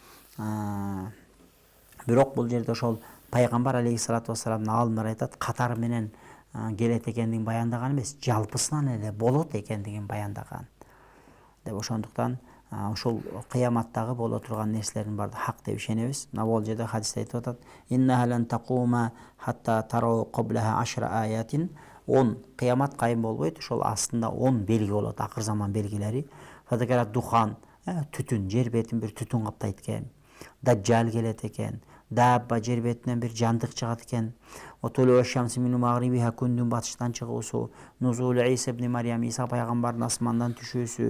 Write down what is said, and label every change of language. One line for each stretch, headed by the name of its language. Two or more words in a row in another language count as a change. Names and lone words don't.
Kyrgyz: Бирок бул жерде ошол пайгамбар алейхиссалату вассаламдын аалымдар айтат, катары менен келет экендигин баяндаган эмес, жалпысынан эле болот экендигин баяндаган. Деп ошондуктан ошол кыяматтагы боло турган нерселердин баары хак деп ишенебиз. Мына бул жерде хадисте айтып атат:
Arabic: "إنها لن تقوم حتى تروا قبلها 10 آيات."
Kyrgyz: 10 кыямат кайым болбойт, ошол астында 10 белги болот, акыр заман белгилери.
Arabic: فذكر الدخان,
Kyrgyz: түтүн, жер бетин бир түтүн каптайт экен. Даджал келет экен. Дабба жер бетинен бир жандык чыгат экен.
Arabic: طلوع الشمس من مغربها,
Kyrgyz: күндүн батыштан чыгуусу,
Arabic: نزول عيسى ابن مريم,
Kyrgyz: Иса пайгамбардын асмандан түшүүсү,